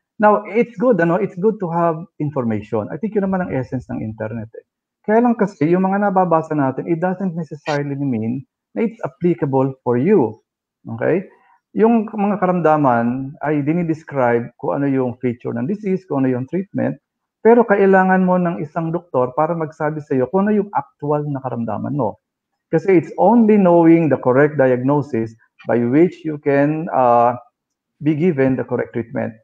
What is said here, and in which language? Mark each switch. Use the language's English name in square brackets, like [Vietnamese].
[English] Now, it's good, it's good to have information. [Filipino] I think yun naman ang essence ng internet. Kaya lang kasi, yung mga nababasa natin, [English] it doesn't necessarily mean na it's applicable for you. Okay? [Filipino] Yung mga karamdaman ay dinidescribe kung ano yung feature ng disease, kung ano yung treatment, pero kailangan mo ng isang doktor para magsabi sa iyo kung ano yung actual na karamdaman mo. Kasi [English] it's only knowing the correct diagnosis by which you can be given the correct treatment.